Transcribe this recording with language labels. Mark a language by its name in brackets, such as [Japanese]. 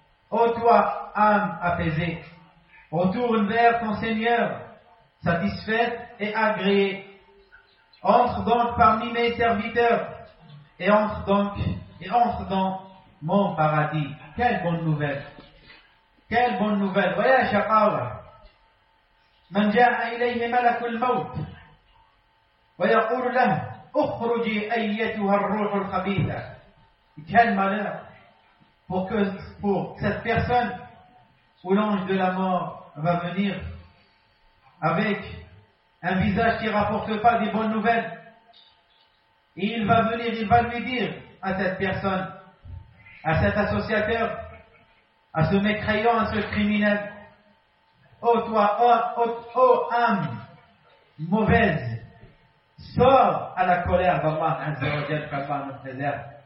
[French] Oh toi âme apaisée, retourne vers ton Seigneur, satisfaite et agréée. Entre donc parmi mes serviteurs et entre donc mon paradis. Quelle bonne nouvelle! Quelle bonne nouvelle! Voyez à chaque fois, [Arabic] من جاء إليه ملك الموت ويقول له اخرجي أيتها الروح الخبيثة. [French] Quel malheur pour cette personne où l'ange de la mort va venir avec un visage qui ne rapporte pas des bonnes nouvelles. Et il va venir, il va lui dire à cette personne, à cet associateur, à ce mécréant, à ce criminel, Ô âme mauvaise, sors à la colère d'Allah Azza wa Jalla, qu'Allah nous préserve.